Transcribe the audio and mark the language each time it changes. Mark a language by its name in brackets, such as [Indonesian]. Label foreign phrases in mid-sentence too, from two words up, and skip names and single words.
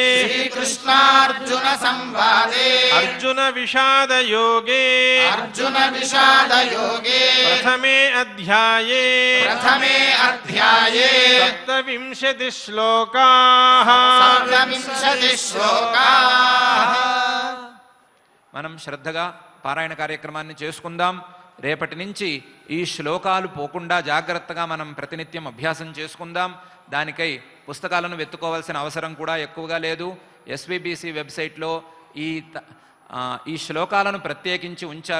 [Sanskrit] श्रीकृष्णार्जुनसंवादे अर्जुनविषादयोगे अर्जुनविषादयोगे प्रथमे अध्याये सप्तविंशतिः श्लोकाः सप्तविंशतिः श्लोकाः [Telugu] మనం శ్రద్ధగా పారాయణ కార్యక్రమాన్ని చేసుకుందాం. రేపటి నుంచి ఈ శ్లోకాలు పోకుండా జాగ్రత్తగా మనం ప్రతినిత్యం అభ్యాసం చేసుకుందాం. దానికై పుస్తకాలను వెతుక్కోవాల్సిన అవసరం కూడా ఎక్కువగా లేదు. ఎస్విబిసి వెబ్సైట్లో ఈ శ్లోకాలను ప్రత్యేకించి ఉంచారు.